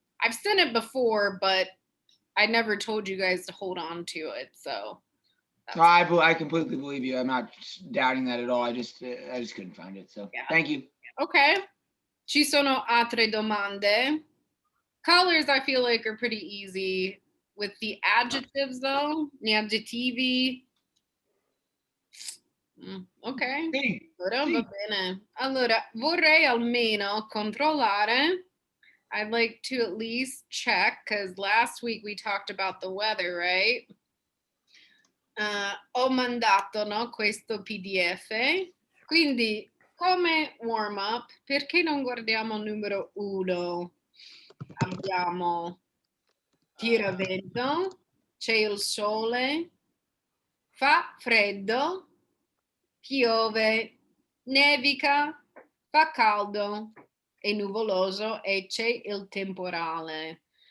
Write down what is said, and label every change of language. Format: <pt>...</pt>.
<en>I've seen it before, but I never told you guys to hold on to it. So I completely believe you. I'm not doubting that at all. I just couldn't find it. So yeah. Thank you.</en> <it>Okay. Ci sono altre domande?</it> <en>Colors I feel like are pretty easy. With the adjectives though,</en> <it>gli aggettivi. Ok. Sì. Ora va bene. Allora, vorrei almeno controllare.</it> <en>I'd like to at least check because last week we talked about the weather, right?</en> <it>Ho mandato, no, questo PDF. Quindi, come warm up, perché non guardiamo il numero 1? Abbiamo tiravento, c'è il sole, fa freddo, piove, nevica, fa caldo, è nuvoloso e c'è il temporale.</it>